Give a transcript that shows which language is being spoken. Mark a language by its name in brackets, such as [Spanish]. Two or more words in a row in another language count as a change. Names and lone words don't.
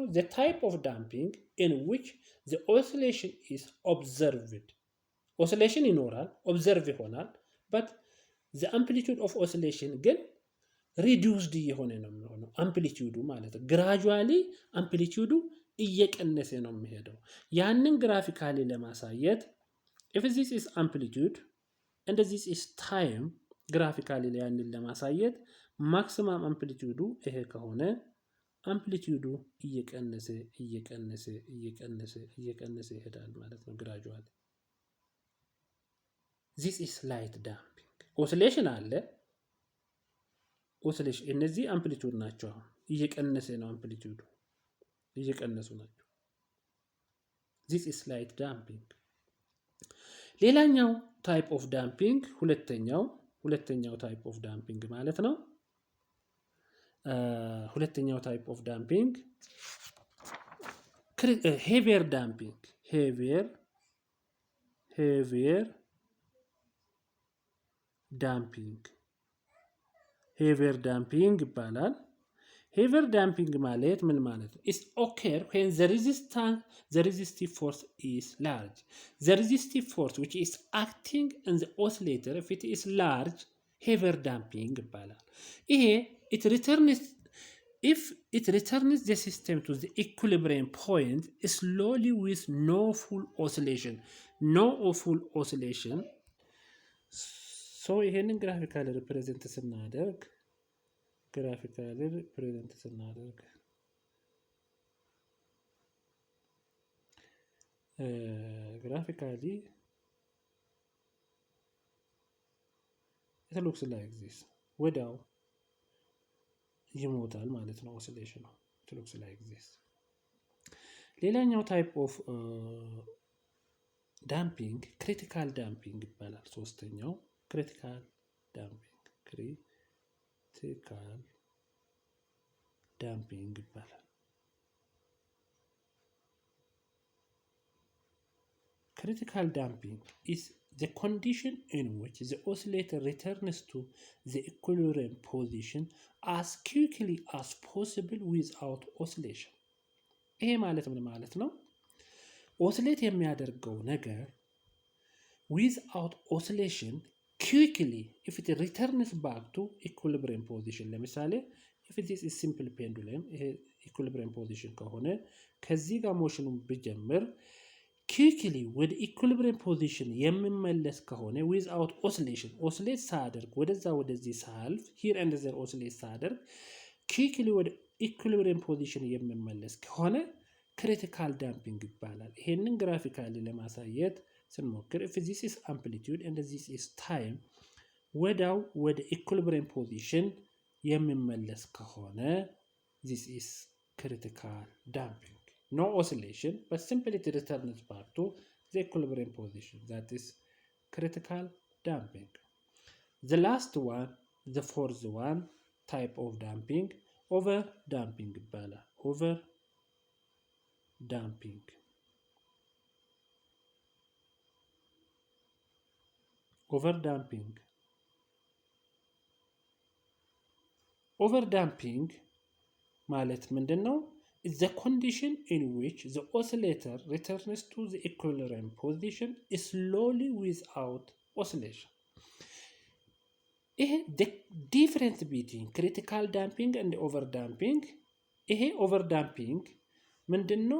[English] the type of damping in which the oscillation is observed [Amharic] ኦሲሌሽን ይኖራል፣ ኦብዘርቭ ይሆናል። [English] but the amplitude of oscillation [Amharic] ግን ሪዲዩስድ እየሆነ ነው የሚሆነው። አምፕሊቲዩዱ ማለት ነው ግራጁዋሊ አምፕሊቲዩዱ እየቀነሰ ነው የሚሄደው። ያንን ግራፊካሊ ለማሳየት [English] if this is amplitude and this is time [Amharic] ግራፊካሊ ያንን ለማሳየት [English] maximum amplitude [Amharic] ይሄ ከሆነ አምፕሊቲዩዱ እየቀነሰ ይሄዳል ማለት ነው ግራጁዋሊ። [English] this is light damping። ኦሲሌሽን አለ። ኦሲሌሽን እነዚህ አምፕሊቲዩድ ናቸው። [Amharic] እየቀነሰ ነው [English] አምፕሊቲዩዱ [Amharic] እየቀነሱ ናቸው። [English] this is light damping። ሌላኛው type of damping ሁለተኛው type of damping [Amharic] ማለት ነው። ሁለተኛው [English] type of damping heavier damping heavier damping ይባላል። heavier damping [Amharic] ማለት ምን ማለት ነው? [English] is occur when the resistive force is large. The resistive force which is acting in the oscillator if it is large heavier damping [Amharic] ይባላል። ይሄ [English] if it returns the system to the equilibrium point slowly with no full oscillation. so ይሄንን graphically represent ስናደርግ graphically it looks like this [Amharic] ወዲያው ይሞታል ማለት ነው [English] ኦሲሌሽኑ። it looks like this። ሌላኛው type of damping critical damping [Amharic] ይባላል። ሶስተኛው [English] critical damping ይባላል። critical damping is the condition in which the oscillator returns to the equilibrium position as quickly as possible without oscillation። [Amharic] ይሄ ማለት ምን ማለት ነው? [English] ኦሲሌት [Amharic] የሚያደርገው ነገር [English] without oscillation quickly if it returns back to equilibrium position። ለምሳሌ if it is a simple pendulum ይሄ equilibrium position [Amharic] ከሆነ ከዚህ ጋር [English] ሞሽኑን ብጀምር quickly ወደ equilibrium position የሚመለስ ከሆነ without oscillation ኦሲሌት [Amharic] ሳያደርግ ወደዚህ ሳልፍ [English] here and there ኦሲሌት ሳያደርግ quickly ወደ equilibrium position [Amharic] የሚመለስ ከሆነ [English] critical damping [Amharic] ይባላል። ይሄንን [English] ግራፊካሊ [Amharic] ለማሳየት ስንሞክር [English] if this is amplitude and this is time [Amharic] ወዳው ወደ [English] equilibrium position [Amharic] የሚመለስ ከሆነ [English] this is critical damping. No oscillation, but simply it returns back to the equilibrium position. That is critical damping. The last one, the fourth one, type of damping, over damping. Over damping. Over damping. Over damping [Amharic] ማለት ምንድን ነው? [English] is the condition in which the oscillator returns to the equilibrium position slowly without oscillation. ይሄ the difference between critical damping and over damping ይሄ over damping [Amharic] ምንድን ነው?